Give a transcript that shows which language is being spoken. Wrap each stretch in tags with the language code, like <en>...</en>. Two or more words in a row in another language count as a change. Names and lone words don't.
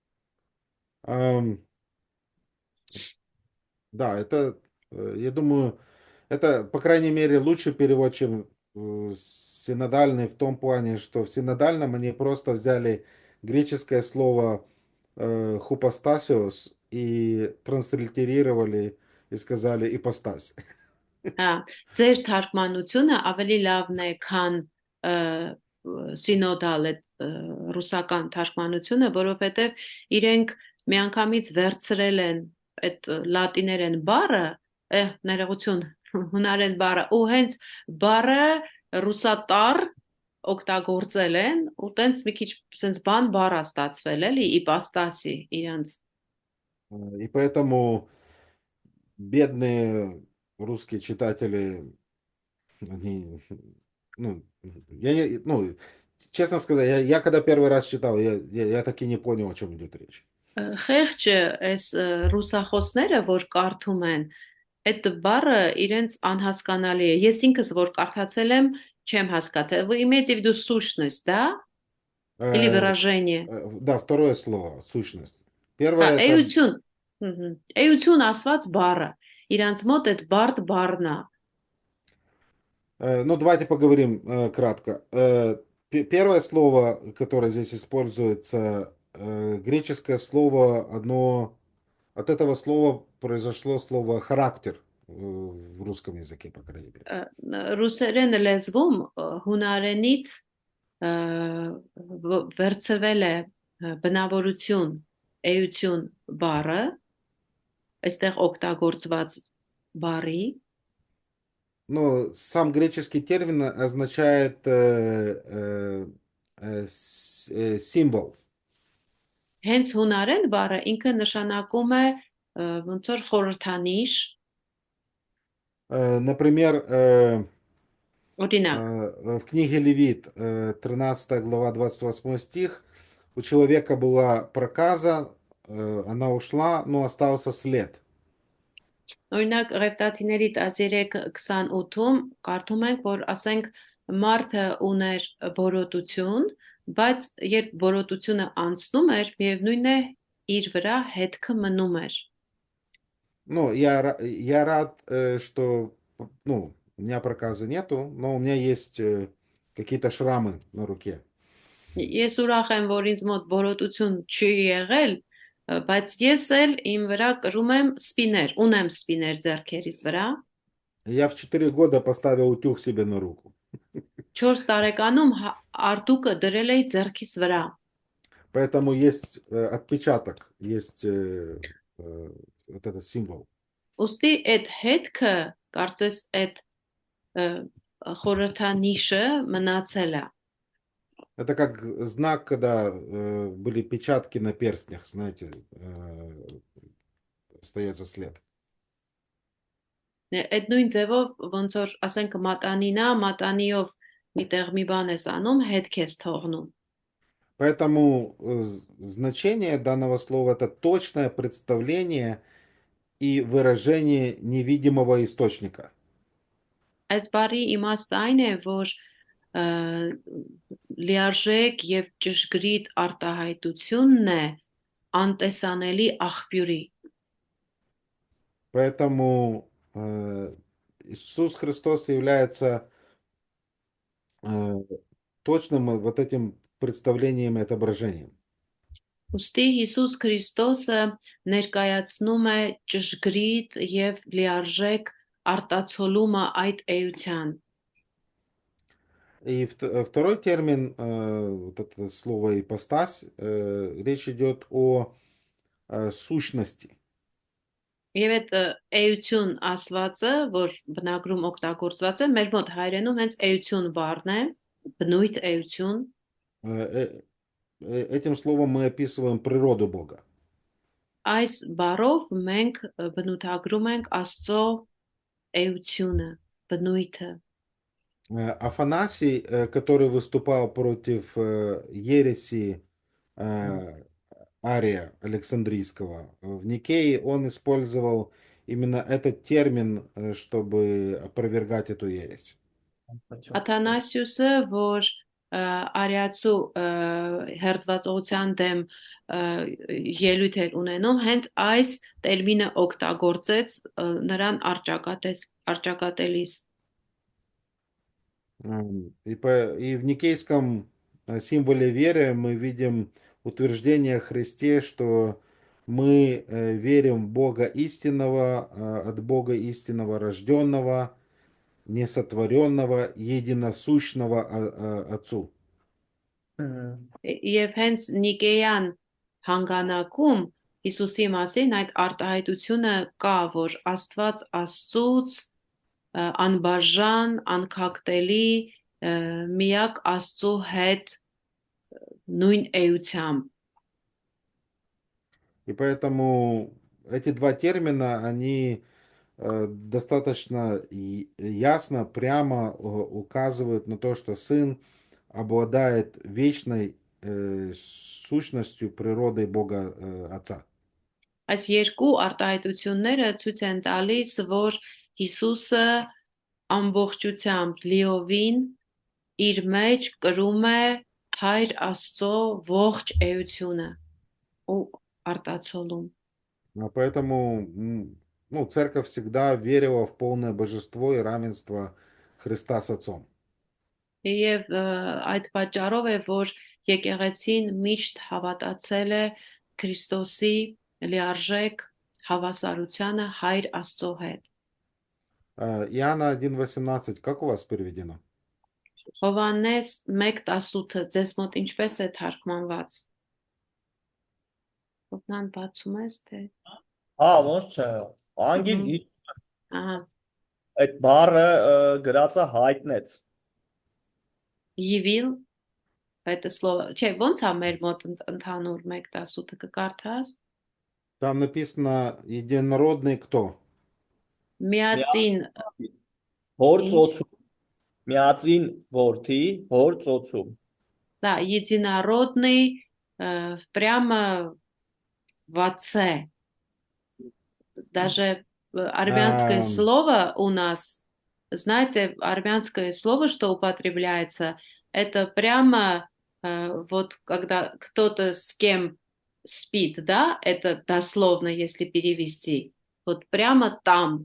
<ru>Да, это, я думаю, это, по крайней мере, лучший перевод, чем синодальный в том плане, что в синодальном они просто взяли греческое слово хупостасиос и транслитерировали и сказали ипостась.</ru> <hy>Ձեր թարգմանությունը ավելի լավն է, քան սինոդալ է ռուսական թարգմանությունը, որովհետև իրենք միանգամից վերցրել են այդ լատիներեն բառը, ներողություն, հունարեն բառը, ու հենց բառը ռուսատար օգտագործել են, ու տենց մի քիչ սենց բան բառ է ստացվել, էլի, իպաստասի իրանց։</hy> <ru>И поэтому бедные русские читатели, они, честно сказать, я когда первый раз читал, я так и не понял, о чем идет речь.</ru> <hy>Խեղճը այս ռուսախոսները, որ կարդում են, այդ բառը իրենց անհասկանալի է։ Ես ինքս որ կարդացել եմ, չեմ հասկացել։</hy> <ru>Вы имеете в виду сущность, да? Или выражение? Да, второе слово, сущность. Первое это...</ru> <hy>Էություն։ Էություն ասված բառը։ Իրանց мот այդ բարդ բառն է։</hy> <ru>Ну, давайте поговорим кратко. Первое слово, которое здесь используется, греческое слово, от этого слова произошло слово характер в русском языке, по крайней мере.</ru> <hy>Ռուսերեն լեզվում հունարենից վերցվել է բնավորություն, էություն բառը, այստեղ օգտագործված բառի,</hy> <ru>Но сам греческий термин означает символ.</ru> <hy>հենց հունարեն բառը ինքը նշանակում է ոնց որ խորհրդանիշ,</hy> <ru>Например,</ru> <hy>օրինակ,</hy> <ru>в книге Левит, 13 глава, 28 стих, у человека была проказа, она ушла, но остался след.</ru> <hy>օրինակ Ղևտացիների 13:28-ում կարդում ենք, որ ասենք մարդը ուներ բորոտություն, բայց երբ բորոտությունը անցնում էր, միևնույն է իր վրա հետքը մնում էր։</hy> <ru>Ну, я рад, что, ну, у меня проказа нету, но у меня есть какие-то шрамы на руке.</ru> <hy>Ես ուրախ եմ, որ ինձ մոտ բորոտություն չի եղել, բայց ես էլ իմ վրա կրում եմ սպիներ, ունեմ սպիներ ձեռքերիս վրա։</hy> <ru>Я в 4 года поставил утюг себе на руку.</ru> <hy>4 տարեկանում արտուկը դրել էի ձեռքիս վրա։</hy> <ru>Поэтому есть отпечаток, есть вот этот символ.</ru> <hy>Ոստի այդ հետքը, կարծես այդ խորհրդանիշը մնացել է։</hy> <ru>Это как знак, когда были печатки на перстнях, знаете, остается след.</ru> <hy>Այդ նույն ձևով ոնց որ ասենք մատանին է, մատանիով միտեղ մի բան ես անում, հետք ես թողնում։</hy> <ru>Поэтому значение данного слова это точное представление и выражение невидимого источника.</ru> <hy>Այս բառի իմաստը այն է, որ լիարժեք եւ ճշգրիտ արտահայտությունն է անտեսանելի աղբյուրի։</hy> <ru>Поэтому Иисус Христос является точным вот этим представлением и отображением.</ru> <hy>Ոստի Հիսուս Քրիստոսը ներկայացնում է ճշգրիտ եւ լիարժեք արտացոլումը այդ էության։</hy> <ru>И второй термин, вот это слово ипостась, речь идет о сущности.</ru> <hy>Եվ այդ էություն ասվածը, որ բնագրում օգտագործված է, մեր մոտ հայերենում հենց էություն բառն է, բնույթ էություն։</hy> <ru>Этим словом мы описываем природу Бога.</ru> <hy>Այս բառով մենք բնութագրում ենք Աստծո էությունը, бнуйте.</hy> <ru>Афанасий, который выступал против ереси Ария Александрийского в Никее, он использовал именно этот термин, чтобы опровергать эту ересь.</ru> <hy>Աթանասիուսը, որ արիացու հերձվածողության դեմ ելույթ էր ունենում, հենց այս տերմինը օգտագործեց նրան արճակատելիս։</hy> <ru>И в никейском символе веры мы видим утверждение о Христе, что мы верим в Бога истинного, от Бога истинного рожденного, несотворенного, единосущного Отцу.</ru> <hy>Եվ հենց Նիկեյան հանգանակում Հիսուսի մասին այդ արտահայտությունը կա, որ Աստված Աստծուց անբաժան, անքակտելի, միակ Աստծու հետ նույն էությամբ։</hy> <ru>И поэтому эти два термина, они достаточно ясно, прямо указывают на то, что Сын обладает вечной сущностью, природой Бога Отца.</ru> <hy>Այս երկու արտահայտությունները ցույց են տալիս, որ Հիսուսը ամբողջությամբ լիովին իր մեջ կրում է Հայր Աստծո ողջ էությունը ու արտացոլում։</hy> <ru>Поэтому ну, церковь всегда верила в полное божество и равенство Христа с Отцом.</ru> <hy>Եվ այդ պատճառով է, որ եկեղեցին միշտ հավատացել է Քրիստոսի լիարժեք հավասարությանը Հայր Աստծո հետ։</hy> <ru>Иоанна 1:18, как у вас переведено?</ru> <hy>Հովհաննես 1:18 ձեզ մոտ ինչպես է թարգմանված։ Հովնան բացում ես, թե։ Հա, ոնց չէ։ Անգիր Մհմ։ գիր Ահա, այդ բառը գրածը հայտնեց։ Yivil, այդ слово, չէ, ոնց է մեր մոտ ընդհանուր 1-10 կկարդաս։</hy> <ru>Там написано единородный кто?</ru> <hy>Միածին Հոր ինչ։ ծոցում։ Միածին որդի, հոր ծոցում։</hy> <ru>Да, единородный, прямо в отце. Даже армянское Ам, слово у нас, знаете, армянское слово, что употребляется, это прямо вот когда кто-то с кем спит, да, это дословно, если перевести, вот прямо там,</ru>